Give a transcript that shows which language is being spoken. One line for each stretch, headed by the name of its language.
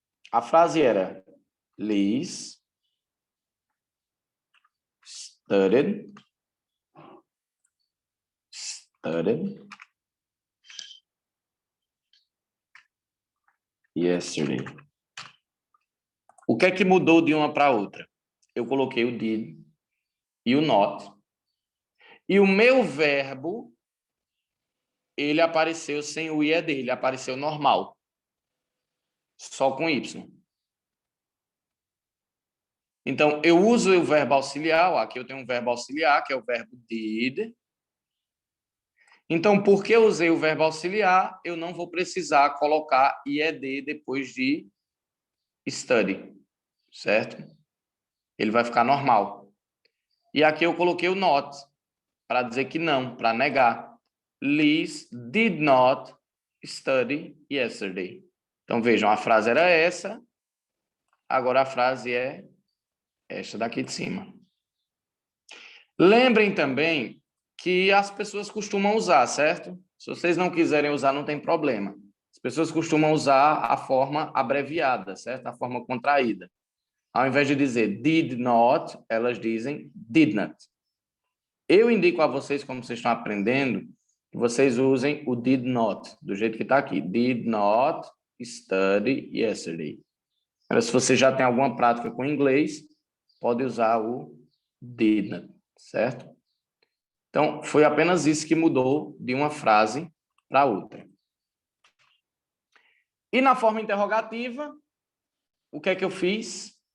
Portuguese: A frase era
English: Liz studied yesterday.
Portuguese: O que é que mudou de uma para outra? Eu coloquei o did e o not. E o meu verbo, ele apareceu sem o IED, ele apareceu normal. Só com Y. Então, eu uso o verbo auxiliar. Aqui eu tenho um verbo auxiliar, que é o verbo did. Então, porque eu usei o verbo auxiliar, eu não vou precisar colocar IED depois de study, certo? Ele vai ficar normal. E aqui eu coloquei o not, para dizer que não, para negar.
English: Liz did not study yesterday.
Portuguese: Então, vejam, a frase era essa, agora a frase é esta daqui de cima. Lembrem também que as pessoas costumam usar, certo? Se vocês não quiserem usar, não tem problema. As pessoas costumam usar a forma abreviada, certo? A forma contraída. Ao invés de dizer did not, elas dizem did not. Eu indico a vocês, como vocês estão aprendendo, que vocês usem o did not, do jeito que está aqui.
English: Did not study yesterday.
Portuguese: Mas se você já tem alguma prática com inglês, pode usar o did not, certo? Então, foi apenas isso que mudou de uma frase para outra. E na forma interrogativa, o que é que eu fiz?